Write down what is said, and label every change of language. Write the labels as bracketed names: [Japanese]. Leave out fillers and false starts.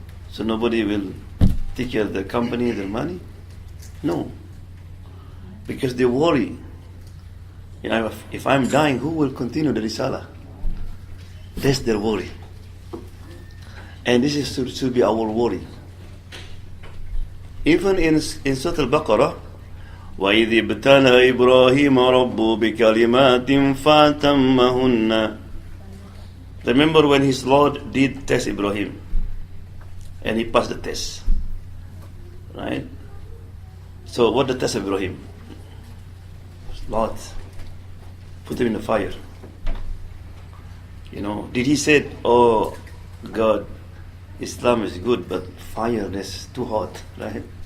[English] So nobody will take care of the company, their money? No. Because they worry. If I'm dying, who will continue the Risalah? That's their worry. And this should be our worry. Even in Surah Al-Baqarah, [Arabic] وَإِذِ ابْتَلَى إِبْرَاهِيمَ رَبُّهُ بِكَلِمَاتٍ فَأَتَمَّهُنَّ. [English] Remember when his Lord did test Ibrahim, and he passed the test, right? So what the test of Ibrahim? Lord, put him in the fire. Did he say, oh God, Islam is good, but fire is too hot, right?